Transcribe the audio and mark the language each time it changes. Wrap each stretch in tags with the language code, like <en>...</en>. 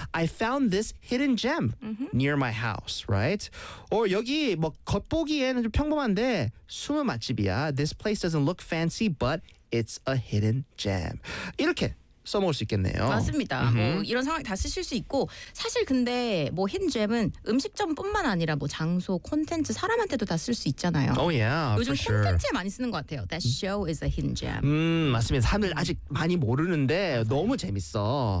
<en>I found this hidden gem near my house, right?</en> <ko>Or 여기 뭐 겉보기에는 좀 평범한데 숨은 맛집이야.</ko> <en>This place doesn't look fancy, but it's a hidden gem.</en> <ko>이렇게 써먹을 수 있겠네요. 맞습니다. 뭐 이런 상황 다 쓰실 수 있고 사실 근데 뭐 힌잼은 음식점뿐만 아니라 뭐 장소, 콘텐츠, 사람한테도 다 쓸 수 있잖아요.</ko> <en>Oh yeah,</en> <ko>요즘</ko> <en>sure.</en> <ko>많이 쓰는 것 같아요.</ko> <en>That show is a hinjam.</en> <ko>맞습니다. 사람들 아직 많이 모르는데 너무 재밌어.</ko>